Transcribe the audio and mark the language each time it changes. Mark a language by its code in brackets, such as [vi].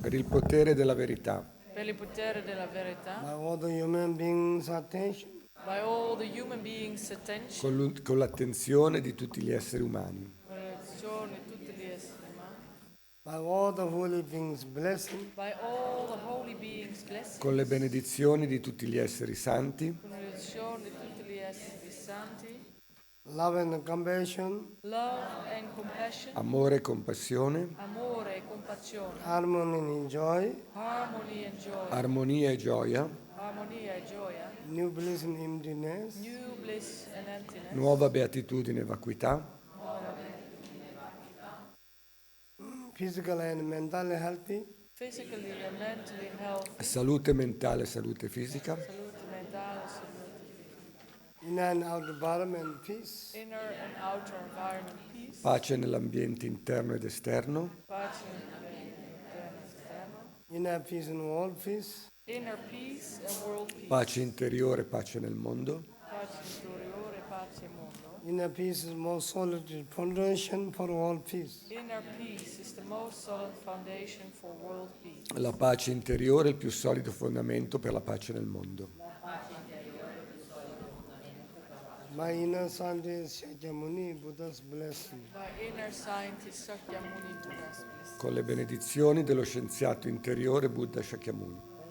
[it] Per il potere della verità. Per il potere della verità. [en] By all the human beings' attention. By all the human beings' attention. [it] Con l'attenzione di tutti gli esseri umani. Con l'attenzione di tutti gli esseri umani. [en] By all the holy beings' blessing. By all the holy beings' blessings. [it] Con le benedizioni di tutti gli esseri santi. Con le benedizioni di tutti gli esseri santi. [en] Love and compassion. Love and compassion. [it] Amore e compassione. Amore e compassione. [en] Harmony and joy. Harmony and joy. [it] Armonia e gioia. Armonia e gioia. [en] New bliss and emptiness. New bliss and emptiness. [it] Nuova beatitudine e vacuità. [en] Physical and mentally healthy. Physically and mentally healthy. [it] Salute mentale e salute fisica. Salute mentale, salute. [en] Inner and outer environment peace. Inner and outer environment peace. [it] Pace nell'ambiente interno ed esterno. Pace nell'ambiente interno ed esterno. [en] Inner peace and world peace. Inner peace and world peace. [it] Pace interiore, pace nel mondo. Pace interiore, pace mondo. [en] Inner peace is most solid foundation for world peace. Inner peace is the most solid foundation for world peace. [it] La pace interiore è il più solido fondamento per la pace nel mondo. [en] My inner scientist Shakyamuni Buddha's blessing. My inner scientist Shakyamuni Buddha's blessing. [it] Con le benedizioni dello scienziato interiore Buddha Shakyamuni.